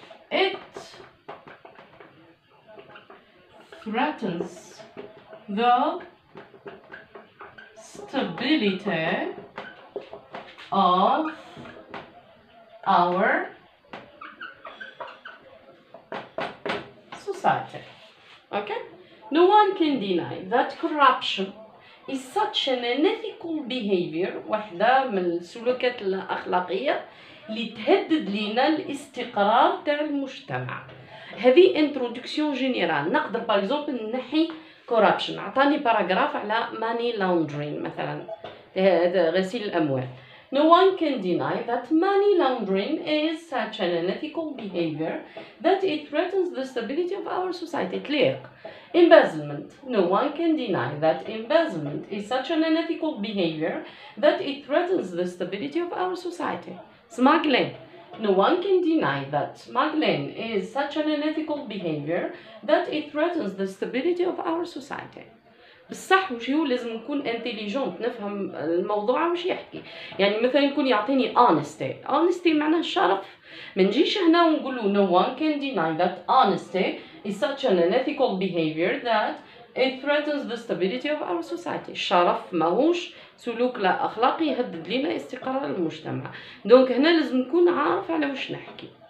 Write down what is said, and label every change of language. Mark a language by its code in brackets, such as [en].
[en] it threatens the stability of our society. Okay? No one can deny that corruption is such an unethical behavior. [ar] واحدة من السلوكات الأخلاقية اللي تهدد لينا الاستقرار تاع المجتمع. هذه انترودكسيون جينيرال. نقدر باغ اكزومبل نحي كورابشن. عطاني باراغراف على ماني لاوندرين مثلا، غسيل الاموال. [en] No one can deny that money laundering is such an unethical behavior that it threatens the stability of our society. تليق. Embezzlement. No one can deny that embezzlement is such an unethical behavior that it threatens the stability of our society. Smuggling. No one can deny that smuggling is such an unethical behavior that it threatens the stability of our society. [ar] بصح وش هو لازم نكون انتيليجنت، نفهم الموضوع وش يحكي. يعني مثلا يكون يعطيني honesty معناه الشرف. ما نجيش هنا ونقولوا [en] no one can deny that honesty is such an unethical behavior that it threatens the stability of our society. [ar] الشرف ماهوش سلوك لا اخلاقي يهدد لنا استقرار المجتمع. دونك هنا لازم نكون عارف على وش نحكي.